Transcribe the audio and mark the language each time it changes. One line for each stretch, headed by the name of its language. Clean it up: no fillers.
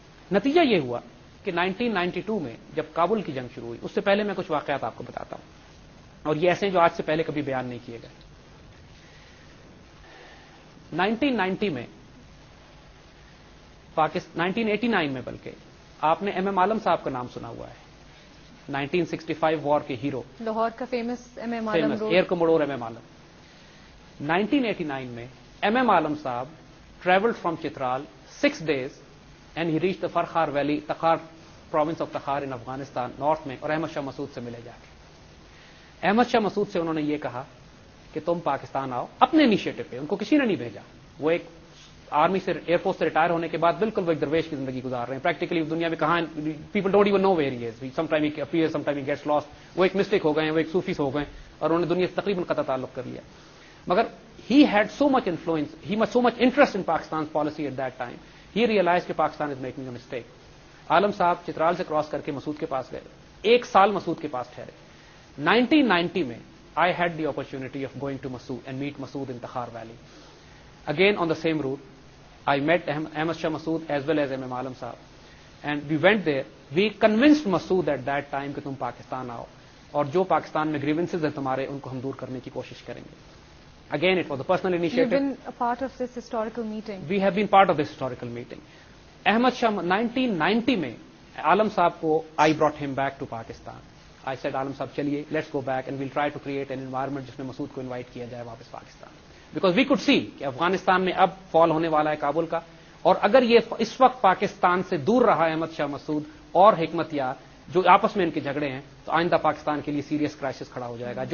Urdu: نتیجہ یہ ہوا کہ 1992 میں جب کابل کی جنگ شروع ہوئی، اس سے پہلے میں کچھ واقعات آپ کو بتاتا ہوں، اور یہ ایسے ہیں جو آج سے پہلے کبھی بیان نہیں کیے گئے. 1990 میں 1989 میں بلکہ آپ نے ایم عالم صاحب کا نام سنا ہوا ہے، 1965 وار کے ہیرو، لاہور کا فیمس ایم عالم روڈ، ایئر کموڈور ایم عالم. 1989 میں ایم عالم صاحب
English: traveled from Chitral 6 days and he reached the Farkhar Valley, Takhar province of Takhar in Afghanistan, north
Urdu: میں، اور احمد شاہ مسعود سے ملے جا کے. احمد شاہ مسعود سے انہوں نے یہ کہا کہ تم پاکستان آؤ اپنے انیشیٹو پہ. ان کو کسی نے نہیں بھیجا. وہ ایک آرمی سے، ایئر فورس سے ریٹائر ہونے کے بعد بالکل وہ ایک درویش کی زندگی گزار رہے ہیں.
English: practically
Urdu: دنیا میں کہاں،
English: People don't even know where he is. Some time he appears, some time he gets lost.
Urdu: وہ ایک مسٹیک ہو گئے ہیں، وہ ایک صوفیز ہو گئے اور انہوں نے دنیا سے تقریباً قطع تعلق کر لیا.
English: مگر he had so much influence, he had so much interest in Pakistan's policy at that time. He realized کہ Pakistan is making a mistake.
Urdu: عالم صاحب چترال سے کراس کر کے مسعود کے پاس گئے. 1 سال مسعود کے پاس ٹھہرے. 1990 میں
English: I had the opportunity of going to Masood and meet Masood in Takhar Valley. Again on the same route, I met Ahmad Shah Masood as well as M. Alam Sahab. And we went there. We convinced Masood at that time
Urdu: کہ تم پاکستان آؤ اور جو پاکستان میں grievances ہیں تمہارے ان کو ہم دور کرنے کی کوشش کریں گے.
English: Again, it was a personal initiative. You've been a part of this historical meeting. We have been part of this historical meeting. Ahmad Shah,
Urdu: 1990 میں عالم صاحب کو
English: I brought him back to Pakistan. I said,
Urdu: عالم صاحب چلیے,
English: let's go back and we'll try to create an environment
Urdu: جس میں مسعود کو invite کیا جائے واپس Pakistan.
English: Because we could see
Urdu: کہ افغانستان میں اب فال ہونے والا ہے کابل کا، اور اگر یہ اس وقت پاکستان سے دور رہا احمد شاہ مسعود اور حکمت یار جو آپس میں ان کے جھگڑے ہیں، تو آئندہ پاکستان کے لیے سیریس کرائسس کھڑا ہو جائے گا.